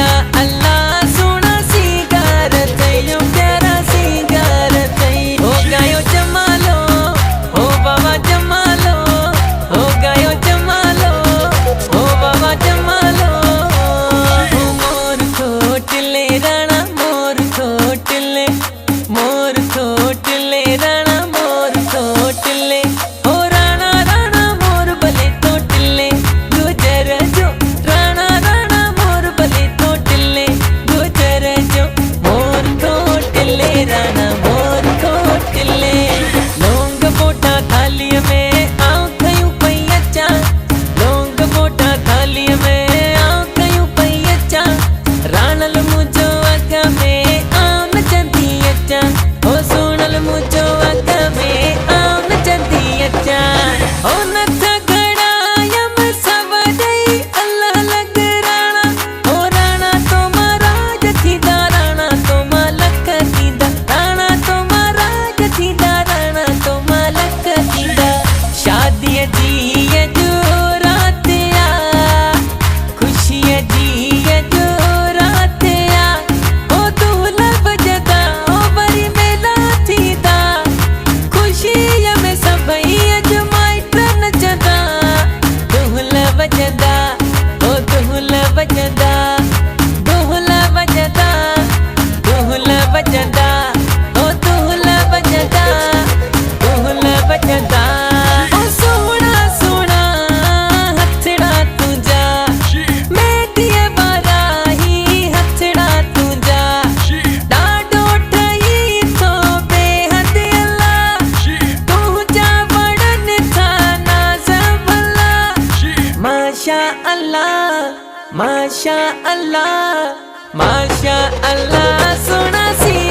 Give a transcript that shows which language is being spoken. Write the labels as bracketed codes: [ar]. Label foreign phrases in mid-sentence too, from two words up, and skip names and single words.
[sd] अल्लाह सोना सिंगार थयो प्यारा सिंगार थई हो गयो जमालो हो बाबा जमालो हो गयो जमालो हो बाबा जमालो मोर खोटले राणा मोर खोटले राणा मोर खोटले हो राणा राणा मोर भले तोटले गुजर जो राणा राणा मोर भले तोटले गुजर जो मोर खोटले राणा मोर खोटले लौंग बोटा थाली में आऊं खयूं पई अचां लौंग बोटा थाली में आऊं खयूं पई अचां राणल मुझो अग में आऊं नचंदी अचां हो सुनल मुझो अग में आऊं नचंदी अचां हो नथ घड़ायम सवडई अल्लाह लग राणा हो राणा तो महाराज थींदा राणा तो मालक थींदा राणा तो महाराज थींदा राणा तो मालक थींदा शादी जी जो रात आ खुशी जी जो रात आ हो दुहला बजदा हो वरी मेला थींदा खुशी में सभई अॼु माइट नचंदा दुहला बजदा हो दुहला बजदा दुहला बजदा दुहला बजदा हो दुहला बजदा दुहला बजदा हो सोहणा सोहणा हथड़ा तुंजा मेहंदीअ वारा ही हथड़ा तुंजा ॾाढो ठही थो बेहद अल्लाह तुंजा वणनि था नाज़ भला [ar] ما شاء الله ما شاء الله ما شاء الله [sd] सोना